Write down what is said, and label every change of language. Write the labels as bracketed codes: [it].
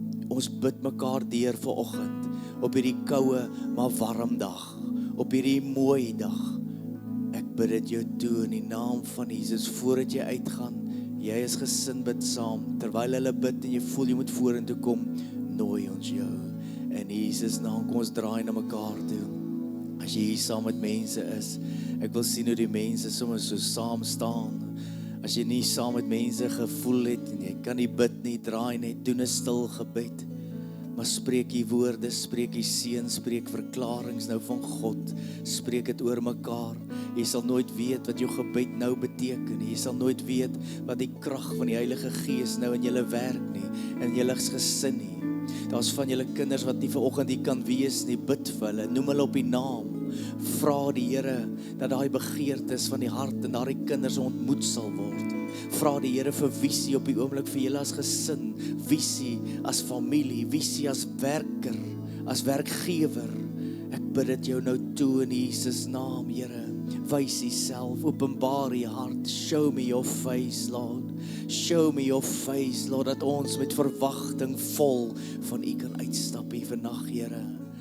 [af] Ons bid mekaar deur vanoggend op hierdie koue maar warm dag, op hierdie mooi dag. Ek bid dit jou toe in die naam van Jesus. Voordat jy uitgaan, jy is gesin, bid saam. Terwyl hulle bid en jy voel jy moet vorentoe kom, nooi ons jou. In Jesus naam, kom ons draai na mekaar toe. As jy hier saam met mense is, ek wil sien hoe die mense soms so saam staan. As jy nie saam met mense gevoel het en jy kan nie bid nie, draai net, doen 'n stil gebed. Maar spreek die woorde, spreek die seën, spreek verklaringe nou van God. Spreek dit oor mekaar. Jy sal nooit weet wat jou gebed nou beteken. Jy sal nooit weet wat die krag van die Heilige Gees nou in julle werk nie, in julle gesin nie. Daar's van julle kinders wat nie vanoggend hier kan wees nie, bid vir hulle, noem hulle op die naam. Vra die Here dat daai begeertes van die hart en daai kinders ontmoet sal word. vra die Here vir visie op die oomblik vir julle as gesin, visie as familie, visie as werker, as werkgewer. Ek bid dit jou nou toe in Jesus naam, Here. Wys Uself, openbaar U hart. [en] Show me your face, Lord. Show me your face, Lord, [af] dat ons met verwagting vol van U kan uitstap hier vandag, Here.